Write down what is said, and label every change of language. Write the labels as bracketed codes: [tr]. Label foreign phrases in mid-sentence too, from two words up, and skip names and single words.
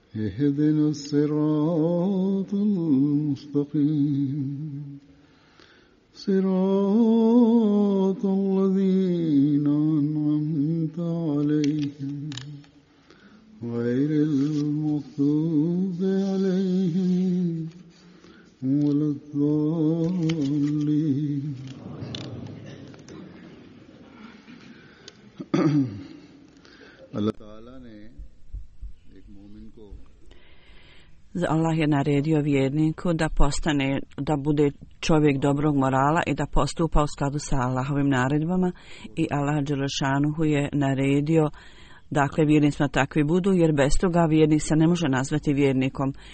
[ar] اهدنا الصراط المستقيم صراط الذين أنعمت عليهم غير المغضوب عليهم ولا الضالين. [ur] اللہ تعالیٰ نے ایک مومن کو [bs] Allah je naredio vjerniku da bude čovjek dobrog morala i da postupa u skladu sa Allahovim naredbama, i Allah dželešanuhu je naredio, dakle, vjernicima takvi budu, jer bez toga vjernik se ne može nazvati vjernikom.